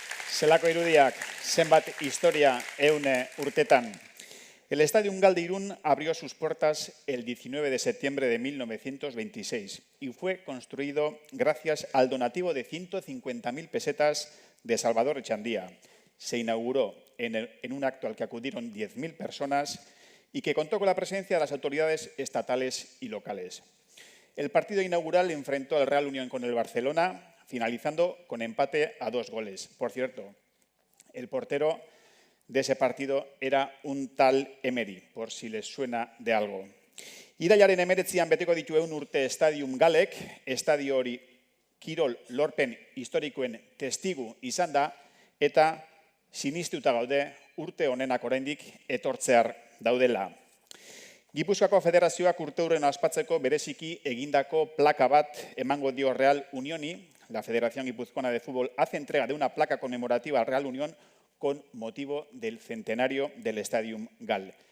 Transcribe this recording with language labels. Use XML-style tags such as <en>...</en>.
<eu>Zelako irudiak, zenbat historia eune urtetan.</eu> <es>El Estadio Ungal de Irún abrió sus puertas el 19 de septiembre de 1926 y fue construido gracias al donativo de 150.000 pesetas de Salvador Echandía. Se inauguró en un acto al que acudieron 10.000 personas y que contó con la presencia de las autoridades estatales y locales. El partido inaugural enfrentó al Real Unión con el Barcelona, finalizando con empate a 2 goles. Por cierto, el portero de ese partido era un tal Emery, por si les suena de algo.</es> <eu>Irailaren 19an beteko ditu 100 urte Stadium Galek, estadio hori kirol lorpen historikoen testigu izan da, eta sinistuta gaude urte honenak oraindik etortzear daudela. Gipuzkoako Federazioak urteurren ospatzeko bereziki egindako plaka bat emango dio Real Unioni.</eu> <es>La Federación Guipuzcoana de Fútbol hace entrega de una placa conmemorativa al Real Unión con motivo del centenario del Stadium Gal.</es>